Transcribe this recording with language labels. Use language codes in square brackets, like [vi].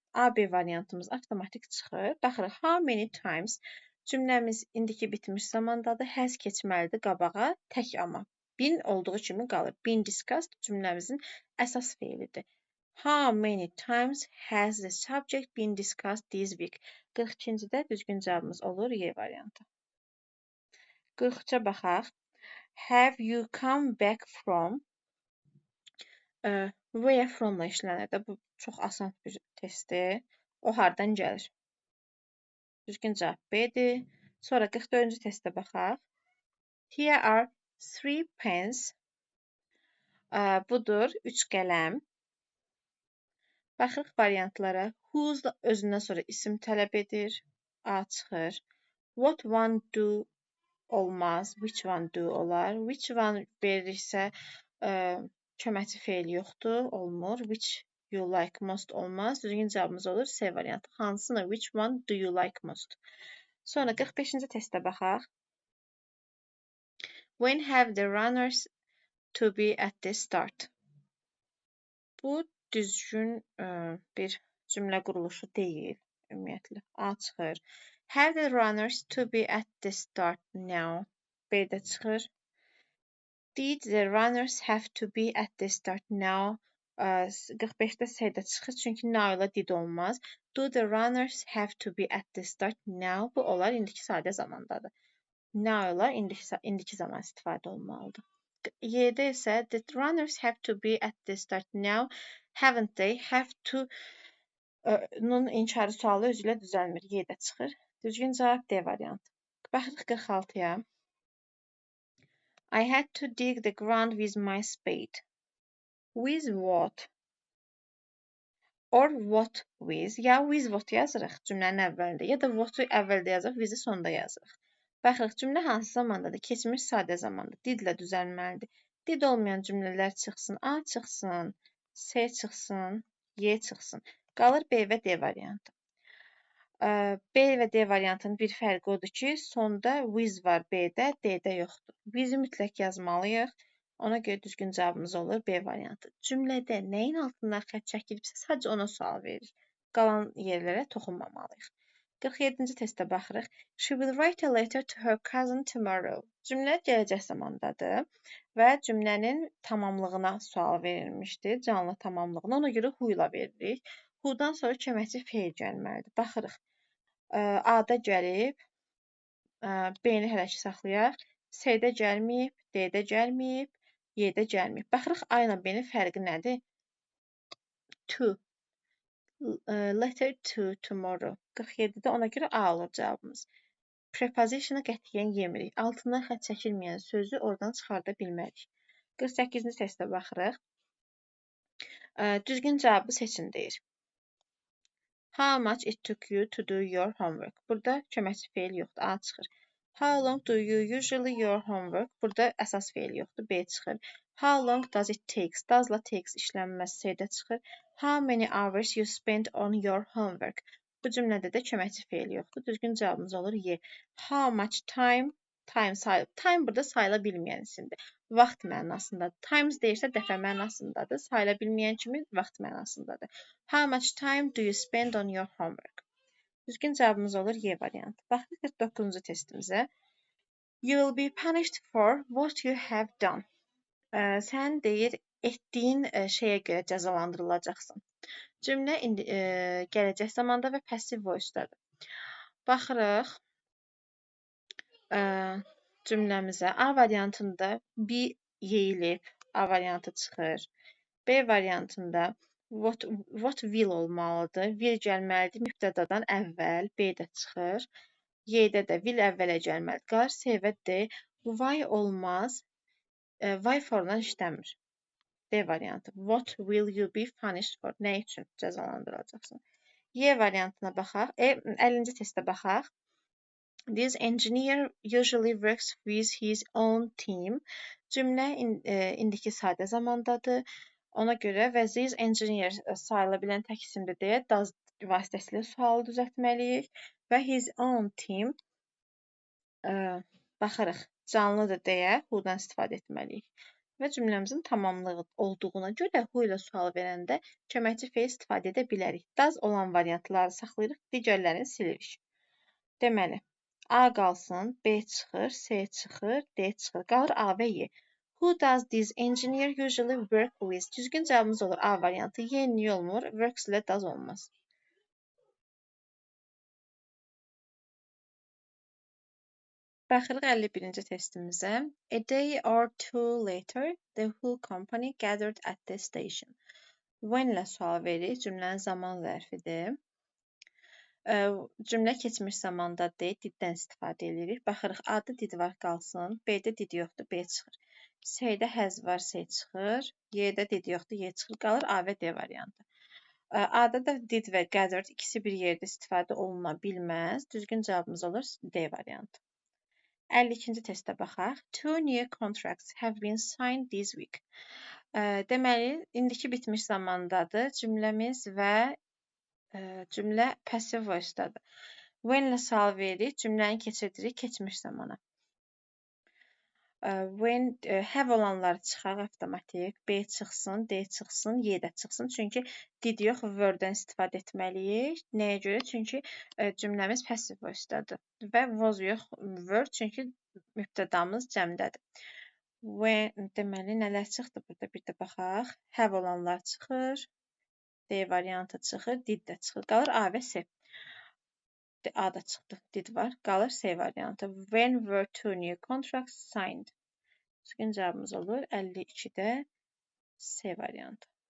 [az] A, B variantımız avtomatik çıxır. Baxırıq, [en] how many times [az] cümləmiz indiki bitmiş zamandadır. Has keçməlidir qabağa, tək amma. Been olduğu kimi qalır. Been discussed cümləmizin əsas feilidir. [en] How many times has the subject been discussed this week? [az] 42-cidə düzgün cavabımız olur Y variantı. 43-ə baxaq. [en] Have you come back from? [az] Where from-la işlənir. Bu çox asan bir testdir. O hardan gəlir? Düzgün cavab B-dir. Sonra 44-cü testə baxaq. [en] Here are 3 pens. [az] Budur 3 qələm. Baxırıq variantlara. Whose da özündən sonra isim tələb edir. A çıxır. [en] What one do olmaz. Which one do olar. [az] Which one verirsə köməkçi feil yoxdur, olmur. [en] Which you like most olmaz. [az] Düzgün cavabımız olur C variantı. Hansını? [en] Which one do you like most? [az] Sonra 45-ci testə baxaq. [en] When have the runners to be at the start? [az] Bu düzgün bir cümlə quruluşu deyil, ümumiyyətlə. A çıxır. [en] Have the runners to be at the start now? [az] B də çıxır. [en] Did the runners have to be at the start now? [az] 45-də C-də çıxır, çünki now ilə did olmaz. [en] Do the runners have to be at the start now? [az] Bu olar indiki sadə zamandadır. Now ilə indiki zaman istifadə olmalıdır. Y-də isə [en] the runners have to be at the start now. Haven't they? [az] Have to nun inkarı sualı özü ilə düzəlmir. Y-də çıxır. Düzgün cavab D variantı. Baxırıq 46-ya. [en] I had to dig the ground with my spade. With what? Or what with? [az] Ya with what yazırıq cümlənin əvvəlində, ya da what-u əvvəldə yazırıq, with-i sonda yazırıq. Baxırıq, cümlə hansı zamandadır? Keçmiş sadə zamanda. Didlə düzəlməlidir. Did olmayan cümlələr çıxsın. A çıxsın, C çıxsın, Y çıxsın. Qalır B və D variantı. B və D variantının bir fərqi odur ki, sonda with var B-də, D-də yoxdur. With-i mütləq yazmalıyıq. Ona görə düzgün cavabımız olur B variantı. Cümlədə nəyin altından xətt çəkilibsə, sadəcə ona sual veririk. Qalan yerlərə toxunmamalıyıq. 47-ci testə baxırıq. [en] She will write a letter to her cousin tomorrow. [az] Cümlə gələcək zamandadır və cümlənin tamamlığına sual verilmişdir, canlı tamamlığına. Ona görə who ilə veririk. Who-dan sonra köməkçi feil gəlməlidir. Baxırıq. A-da gəlib, B-ni hələ ki saxlayaq. C-də gəlməyib, D-də gəlməyib, Y-də gəlməyib. Baxırıq, A ilə B-nin fərqi nədir? To. [en] Letter to tomorrow. [az] 47-də ona görə A olur cavabımız. Preposition-ı qətiyyən yemirik. Altından xətt çəkilməyən sözü oradan çıxarda bilmərik. 48-ci testə baxırıq. Düzgün cavabı seçin deyir. [en] How much it took you to do your homework? [az] Burada köməkçi feil yoxdur, A çıxır. [en] How long do you usually your homework? [az] Burada əsas feil yoxdur, B çıxır. [en] How long does it takes? [az] Does-la takes işlənməz, C-də çıxır. [en] How many hours you spend on your homework? [az] Bu cümlədə də köməkçi feil yoxdur. Düzgün cavabımız olur Y. [en] How much time? [az] Time burada sayıla bilməyən isimdir. Vaxt mənasındadır. Times deyirsə dəfə mənasındadır. Sayıla bilməyən kimi vaxt mənasındadır. [en] How much time do you spend on your homework? [az] Düzgün cavabımız olur Y variantı. Baxırıq 49-cu testimizə. [en] You will be punished for what you have done. [az] Sən deyir, etdiyin şeyə görə cəzalandırılacaqsın. Cümlə gələcək zamanda və passive voice-dadır. Baxırıq cümləmizə. A variantında be yeyilib, A variantı çıxır. B variantında what will olmalıdır. Will gəlməlidir mübtədadan əvvəl, B də çıxır. Y-də də will əvvələ gəlməlidir. Qalar C və D. Why olmaz. Why for'dan işləmir. D variantı. [en] What will you be punished for? [az] Nə üçün cəzalandırılacaqsın? Y variantına baxaq. 50-ci testə baxaq. [en] This engineer usually works with his own team. [az] Cümlə indiki sadə zamandadır. Ona görə və this engineer sayıla bilən tək isimdir deyə does vasitəsilə sualı düzəltməliyik və his own team baxırıq canlıdır deyə who-dan istifadə etməliyik. Və cümləmizin tamamlığı olduğuna görə who ilə sual verəndə köməkçi fe'l istifadə edə bilərik. Does olan variantları saxlayırıq, digərlərini silirik. Deməli, A qalsın, B çıxır, C çıxır, D çıxır. Qalır A və Y. [en] Who does this engineer usually work with? [az] Düzgün cavabımız olur A variantı. Y niyə olmur? Works ilə does olmaz. Baxırıq 51-ci testimizə. [en] A day or two later, the whole company gathered at the station. [az] When ilə sual veririk. Cümlənin zaman zərfidir. Cümlə keçmiş zamandadır, diddən istifadə edirik. Baxırıq, A-da did var qalsın, B-də did yoxdur, B çıxır. C-də has var, C çıxır. Y-də did yoxdur, Y çıxır. Qalır A və D variantı. A-da da did və gathered ikisi bir yerdə istifadə oluna bilməz. Düzgün cavabımız olur D variantı. 52-ci testə baxaq. Two new contracts have been signed this week. Deməli, indiki bitmiş zamandadır cümləmiz və cümlə passive voice-dadır. When ilə sual veririk, cümləni keçirdirik keçmiş zamana. When have olanları çıxaq avtomatik, B çıxsın, D çıxsın, Y də çıxsın. Çünki did yox, were-dən istifadə etməliyik. Nəyə görə? Çünki cümləmiz passive voice-dadır. Və was yox, were, çünki mübtədamız cəmdədir. When deməli nələr çıxdı burada bir də baxaq. Have olanlar çıxır. D variantı çıxır, did də çıxır. Qalır A və C. A da çıxdı, did var. Qalır C variantı. [en] When were two new contracts signed? [az] Düzgün cavabımız olur 52-də C variantı.